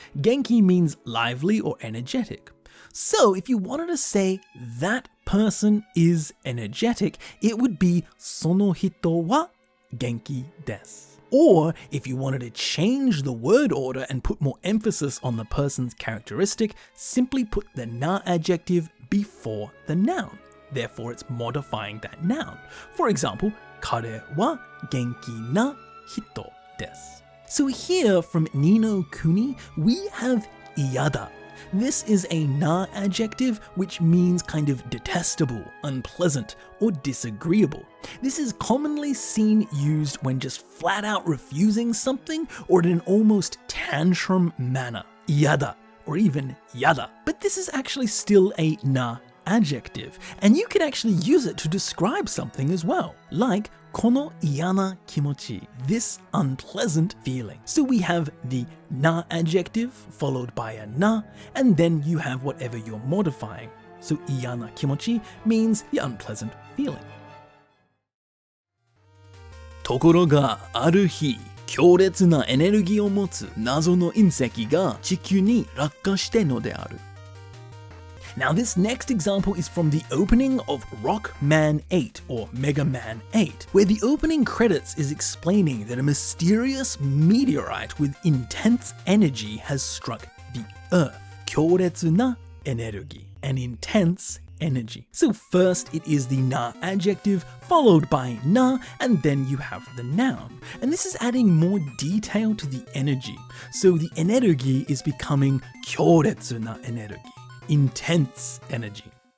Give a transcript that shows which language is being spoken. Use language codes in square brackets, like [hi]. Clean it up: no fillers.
[en] Genki means lively or energetic. So if you wanted to say that person is energetic, it would be [ja] その人は元気です. [en] Or if you wanted to change the word order and put more emphasis on the person's characteristic, simply put the na adjective before the noun. Therefore, it's modifying that noun. [ja] For example, 彼は元気な人です. [en] So here from Nino Kuni, we have iyada. This is a na adjective which means kind of detestable, unpleasant, or disagreeable. This is commonly seen used when just flat out refusing something or in an almost tantrum manner. Iyada, or even yada. But this is actually still a na adjective, and you can actually use it to describe something as well, like [ja] この嫌な気持ち, [en] this unpleasant feeling. So we have the na adjective followed by a na, and then you have whatever you're modifying. So 嫌な気持ち means the unpleasant feeling. [ja] ところがある日、強烈なエネルギーを持つ謎の隕石が地球に落下してのである。 [en] Now this next example is from the opening of Rockman 8 or Mega Man 8, where the opening credits is explaining that a mysterious meteorite with intense energy has struck the Earth. 強烈なエネルギー, an intense energy. So first it is the na adjective followed by na, and then you have the noun. And this is adding more detail to the energy. So the energy is becoming 強烈なエネルギー. Intense energy.